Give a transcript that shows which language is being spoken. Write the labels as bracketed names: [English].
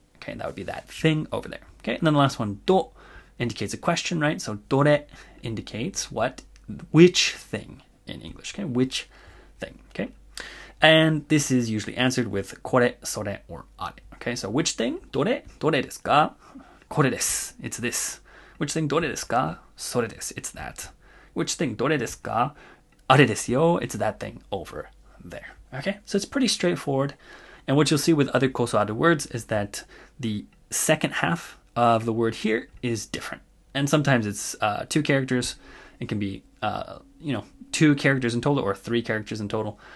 [English] Okay, that would be that thing over there. Okay, and then the last one, do, indicates a question, right? So dore indicates what? Which thing in English. Okay, which thing. Okay, and this is usually answered with kore, sore, or are. Okay, so which thing? [Japanese] Dore desu ka? これです. [English] It's this. Which thing [Japanese] どれですか? それです. [English] It's that. Which thing [Japanese] どれですか? あれですよ. [English] It's that thing over there. Okay? So it's pretty straightforward. And what you'll see with other koso ado words is that the second half of the word here is different. And sometimes it's 2 characters. It can be 2 characters in total or 3 characters in total.